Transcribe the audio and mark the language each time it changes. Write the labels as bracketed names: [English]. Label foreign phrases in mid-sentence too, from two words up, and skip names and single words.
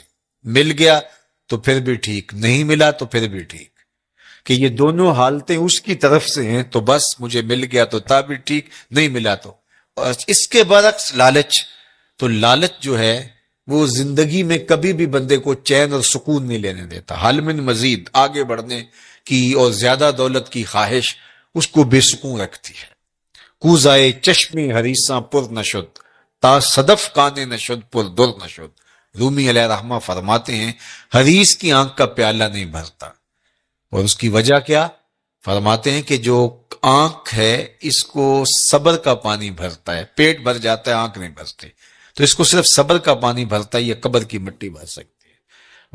[Urdu] مل گیا تو پھر بھی ٹھیک، نہیں ملا تو پھر بھی ٹھیک، کہ یہ دونوں حالتیں اس کی طرف سے ہیں تو بس مجھے مل گیا تو تا بھی ٹھیک، نہیں ملا تو. اور اس کے برعکس لالچ، تو لالچ جو ہے وہ زندگی میں کبھی بھی بندے کو چین اور سکون نہیں لینے دیتا. [Arabic] حل من مزید، [Urdu] آگے بڑھنے کی اور زیادہ دولت کی خواہش اس کو بے سکون رکھتی ہے. [Persian] کوزائے چشمی حریصاں پر نشد، تا صدف کانے نشد پر در نشد. [Urdu] رومی علیہ رحمہ فرماتے ہیں حریص کی آنکھ کا پیالہ نہیں بھرتا. اور اس کی وجہ کیا؟ فرماتے ہیں کہ جو آنکھ ہے اس کو صبر کا پانی بھرتا ہے، پیٹ بھر جاتا ہے آنکھ نہیں بھرتی. تو اس کو صرف صبر کا پانی بھرتا ہے، یہ قبر کی مٹی بھر سکتی ہے.